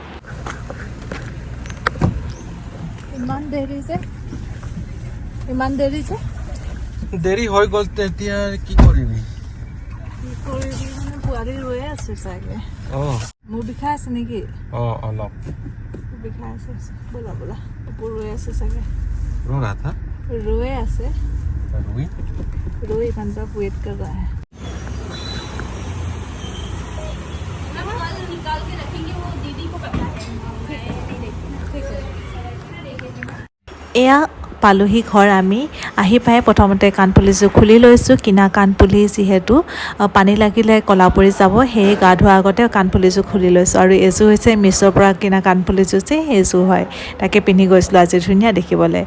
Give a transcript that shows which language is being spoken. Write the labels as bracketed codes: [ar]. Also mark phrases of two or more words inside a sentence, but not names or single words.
[as] ইমান দেৰি যে দেৰি হৈ গ'ল, তেতিয়া কি কৰিবি? মানে পোৱালি ৰৈয়ে আছে চাগে। মোৰ বিষাই আছে নেকি? অলপ বিষাই আছে। ব'লা ব'লা, কুকুৰ ৰৈ আছে চাগে। ৰৈ [hi] আছে रोई घंटा वेट कर रहा है। निकाल के रखेंगे, वो दीदी को पता है। [as] एया পালোহি ঘৰ। আমি আহি পাই প্ৰথমতে কাণফুলিযোৰ খুলি লৈছোঁ। কিনা কাণফুলি যিহেতু পানী লাগিলে ক'লা পৰি যাব, সেয়ে গা ধোৱাৰ আগতে কাণফুলিযোৰ খুলি লৈছোঁ। আৰু এইযোৰ হৈছে মিছ'ৰ পৰা কিনা কাণফুলিযোৰ যে সেইযোৰ হয়, তাকে পিন্ধি গৈছিলোঁ আজি, ধুনীয়া দেখিবলৈ।